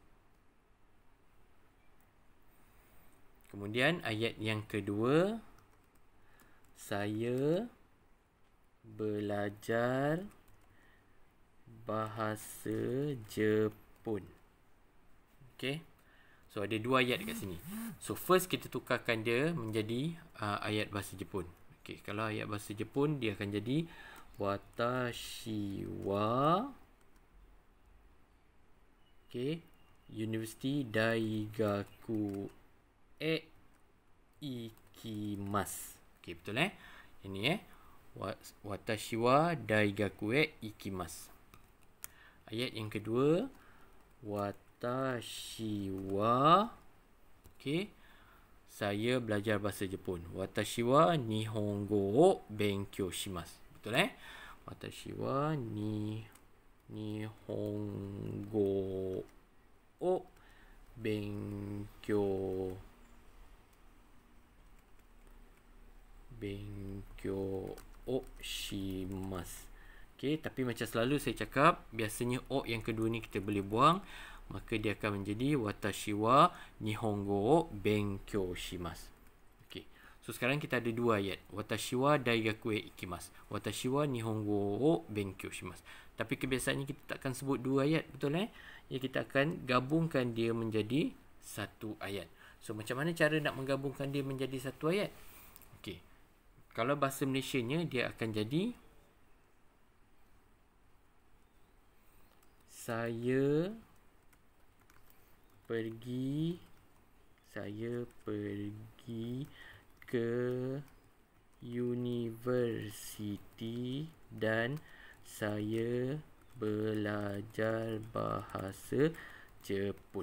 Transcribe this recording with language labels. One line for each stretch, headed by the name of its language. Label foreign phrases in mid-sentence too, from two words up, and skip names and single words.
Malay: Kemudian ayat yang kedua, saya belajar bahasa Jepun. Okey. So ada dua ayat dekat sini. So first kita tukarkan dia menjadi ayat bahasa Jepun. Okey, kalau ayat bahasa Jepun dia akan jadi
Japanese: watashi wa University Daigaku ikimasu. Okey,
Malay: betul Ini
Japanese: 私は大学行きます.
Malay: Ayat yang kedua,
Japanese: 私は
Malay: saya belajar bahasa Jepun.
Japanese: 私は日本語を勉強します. Betul 私は日本語を勉強をします.
Malay: Okey, tapi macam selalu saya cakap, biasanya o yang kedua ni kita boleh buang, maka dia akan menjadi
Japanese: 私は日本語を勉強します.
Malay: Okey. So sekarang kita ada dua ayat.
Japanese: 私は大学へ行きます。私は日本語を勉強します.
Malay: Tapi kebiasaannya kita takkan sebut dua ayat, betul Ya, kita akan gabungkan dia menjadi satu ayat. So macam mana cara nak menggabungkan dia menjadi satu ayat? Okey. Kalau bahasa Malaysianya dia akan jadi saya pergi ke universiti dan saya belajar bahasa Jepun.